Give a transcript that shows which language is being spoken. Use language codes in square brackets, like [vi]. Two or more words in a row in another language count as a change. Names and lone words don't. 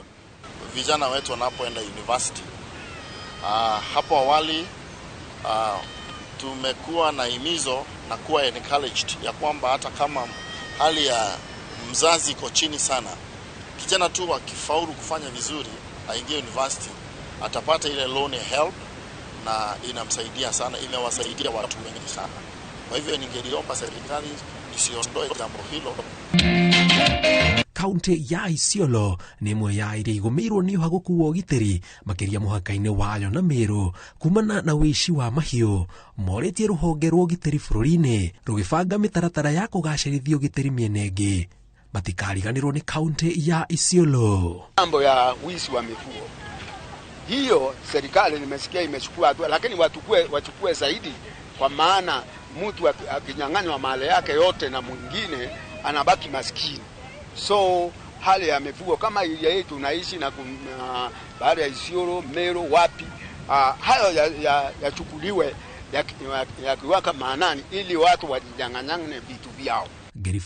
[sw] Vijana wetu wanapoenda university. Hapo awali tumekuwa na himizo na kuwa encouraged ya kwamba hata kama hali ya mzazi iko chini sana, kijana tu akifaulu kufanya vizuri aingie university atapata ile loan ya help na inamsaidia sana, imewasaidia watu wengi sana. Kwa hivyo ningeliomba serikali isiondoe jambo hilo. [ki] Kaunti ya Isiolo nĩ ĩmwe ya iria igũmĩirwo nĩ ũhagũku wa ũgitĩri makĩria mũhaka-inĩ wayo na Meru kumana na wĩici wa mahiũ. Morĩtie rũhonge rwa ũgitĩri bũrũri-inĩ rũgĩbanga mĩtaratara ya kũgacĩrithia ũgitĩri mĩena ĩngĩ. Matikariganĩrwo nĩ kaunti ya Isiolo. [sw] Mambo ya wizi wa mifugo hiyo serikali nimesikia imechukua hatua, lakini wachukue zaidi, kwa maana mtu akinyang'anywa mali yake yote na mwingine anabaki maskini. So hali ya mifugo kama ile yetu tunaishi na baada ya Isiolo, Meru, wapi hayo yachukuliwe yakiwaka maanani ili watu wajanyang'anye vitu vyao.